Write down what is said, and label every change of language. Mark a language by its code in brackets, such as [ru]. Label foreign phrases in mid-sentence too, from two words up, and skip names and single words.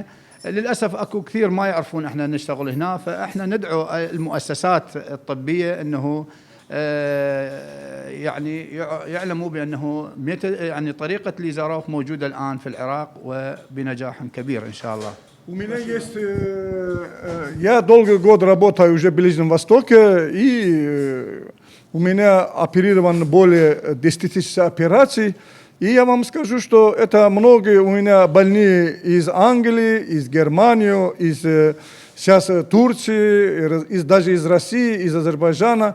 [ar] للأسف أكو كثير ما يعرفون إحنا نشتغل هنا، فإحنا ندعو المؤسسات الطبية أنه يعني يعلموا بأنه يعني طريقة ليزاروف موجودة الآن في العراق وبنجاح كبير إن شاء الله. [ru] У меня есть, я долгий год работаю уже в Ближнем Востоке, и у меня оперировано более 10 тысяч операций. И я вам скажу, что это многие у меня больные из Англии, из Германии, из сейчас Турции, даже из России, из Азербайджана.